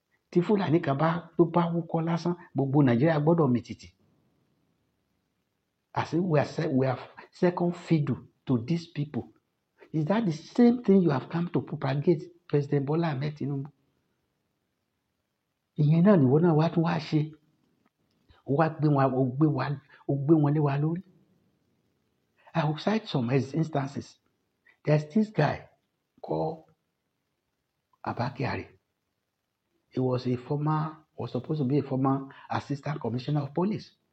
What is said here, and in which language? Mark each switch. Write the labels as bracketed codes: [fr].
[yo] Tí Fúlàní kan tó bá wúkọ́ lásán gbogbo Nàìjíríà gbọ́dọ̀ mìtìtì. [en] As if we are second fiddle to these people. Is that the same thing you have come to propagate, President Bola Ahmed Tinubu? [yo] Ìyẹn náà nìwọ náà wá tún wá ṣe. Ó gbé wọn lé wa lórí. [en] I will cite some instances. There's this guy called Abba Kyari. He was supposed to be a former assistant commissioner of police.